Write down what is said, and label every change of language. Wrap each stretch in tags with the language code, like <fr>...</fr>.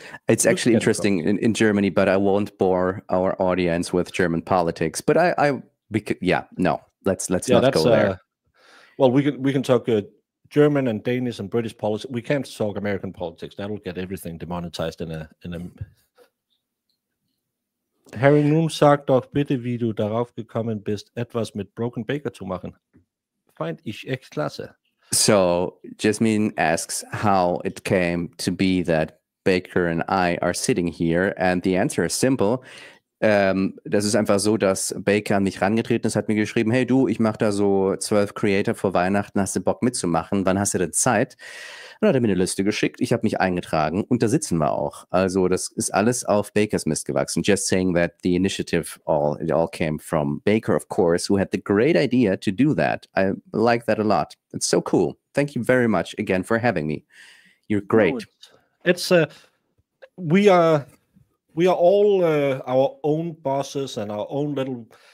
<en>It's actually interesting in Germany, but I won't bore our audience with German politics. But let's not go there. Well, we can talk German and Danish and British politics. We can't talk American politics. That'll get everything demonetized in a.</en> <de>Harry nun sagt doch bitte, wie du darauf gekommen bist, etwas mit Broken Baker zu machen. Find ich echt klasse.</de> <en>So Jasmine asks how it came to be that Baker and I are sitting here, and the answer is simple.</en> <de>Das ist einfach so, dass Baker an mich rangetreten ist, hat mir geschrieben, hey du, ich mache da so 12 Creator vor Weihnachten, hast du Bock mitzumachen? Wann hast du denn Zeit? Und dann hat er mir eine Liste geschickt, ich habe mich eingetragen und da sitzen wir auch. Also das ist alles auf Bakers Mist gewachsen.</de> <en>Just saying that the initiative, it all came from Baker, of course, who had the great idea to do that. I like that a lot. It's so cool. Thank you very much again for having me. You're great. No, we are all our own bosses and our own little.</en>